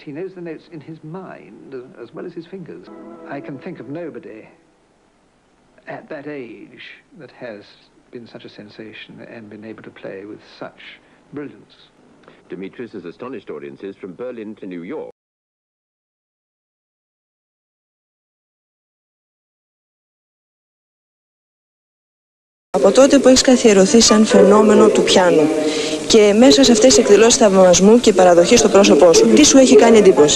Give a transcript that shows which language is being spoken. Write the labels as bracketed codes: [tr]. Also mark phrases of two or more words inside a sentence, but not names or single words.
[en] He knows the notes in his mind as well as his fingers. I can think of nobody at that age that has been such a sensation and been able to play with such brilliance. Demetrius has astonished audiences from Berlin to New York. [el] Από τότε που έχεις καθιερωθεί σαν φαινόμενο του πιάνου και μέσα σε αυτές τις εκδηλώσεις θαυμασμού και παραδοχή στο πρόσωπό σου, τι σου έχει κάνει εντύπωση?